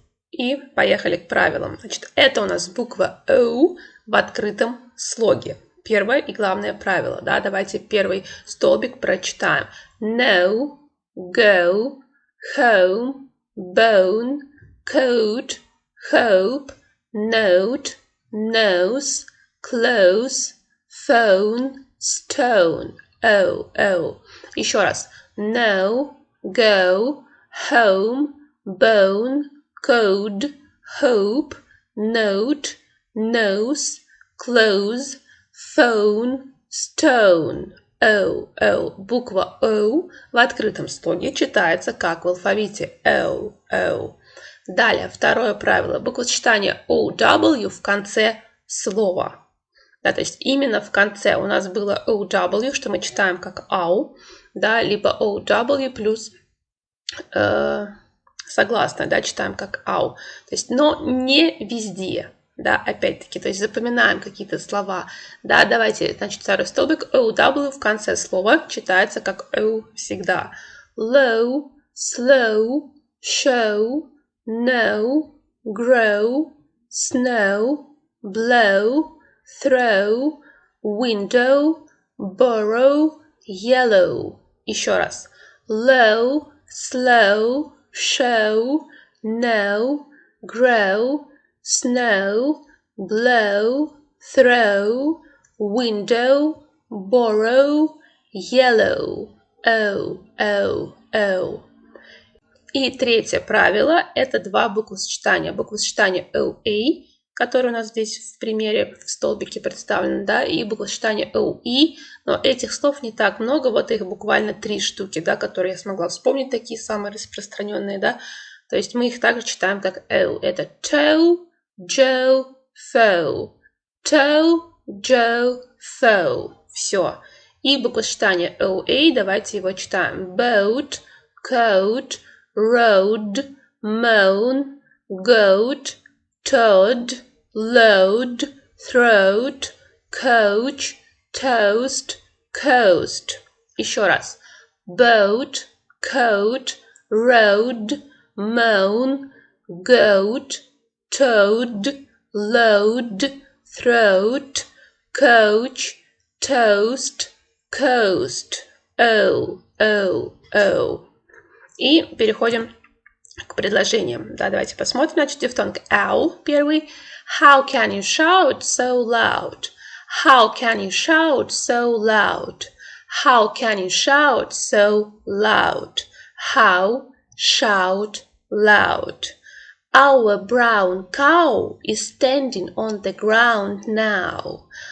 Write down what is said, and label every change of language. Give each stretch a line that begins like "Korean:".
Russian: И поехали к правилам. Значит, это у нас буква О в открытом слоге. Первое и главное правило. Да? Давайте первый столбик прочитаем.
English: No, go, home, bone, coat, hope, note, nose, close, phone, stone.
Russian: O. Еще раз.
English: No, go, home, bone, code, hope, note, nose, close, phone, stone. O.
Russian: Буква O в открытом слоге читается как в алфавите O. Далее, второе правило. Буквосочетание OW в конце слова. Да, то есть именно в конце у нас было OW, что мы читаем как ау, да, либо OW плюс согласная, да, читаем как ау. То есть, но не везде, да, опять-таки, то есть запоминаем какие-то слова. Да, давайте, значит, второй столбик OW в конце слова читается как O всегда.
English: Low, slow, show, no, grow, snow, blow, throw, window, borrow, yellow.
Russian: Еще раз.
English: Low, slow, show, no, grow, snow, blow, throw, window, borrow, yellow. O.
Russian: И третье правило – это два буквосочетания. Буквосочетание OA, которое у нас здесь в примере в столбике представлено, да, и буквосочетание OE, но этих слов не так много, вот их буквально 3 штуки, да, которые я смогла вспомнить, такие самые распространенные, да. То есть мы их также читаем как O. Это
English: toe, Joe, foe. Toe, Joe, foe.
Russian: Все. И буквосочетание OA, давайте его читаем.
English: Boat, coat, road, moan, goat, toad, load, throat, coach, toast, coast.
Russian: Еще раз.
English: Boat, coat, road, moan, goat, toad, load, throat, coach, toast, coast. O, O, O.
Russian: И переходим к предложениям. Да, давайте посмотрим. Значит, дифтонг ow первый.
English: How can you shout so loud? How can you shout so loud? How can you shout so loud? How, shout, loud. Our brown cow is standing on the ground now.